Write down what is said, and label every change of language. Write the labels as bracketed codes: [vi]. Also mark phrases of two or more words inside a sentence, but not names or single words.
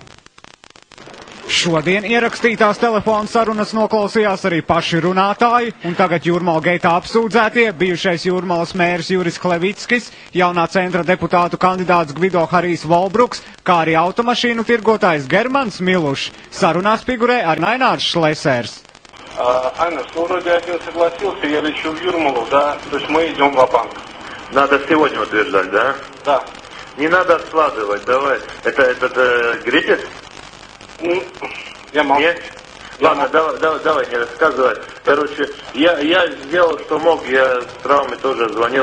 [lv] Šodien ierakstītās telefonu sarunas noklausījās arī paši runātāji, un tagad Jūrmalgeitā apsūdzētie bijušais Jūrmalas mērs Juris Klevickis, jaunā centra deputātu kandidāts Gvido Harijs Volbruks, kā arī automašīnu tirgotājs Germans Milušs. Sarunās figurē arī Ainārs Šlesers. [ru] Айнаш, ну вроде один согласился, я лечу в Юрмалу, да, то есть мы идем ва-банк. Надо сегодня утверждать, да? Да. Не надо откладывать, давай. Это Гритис? Я могу. Нет? Ладно, давай, не рассказывай. Короче, я сделал, что мог, я с травмой тоже звонил.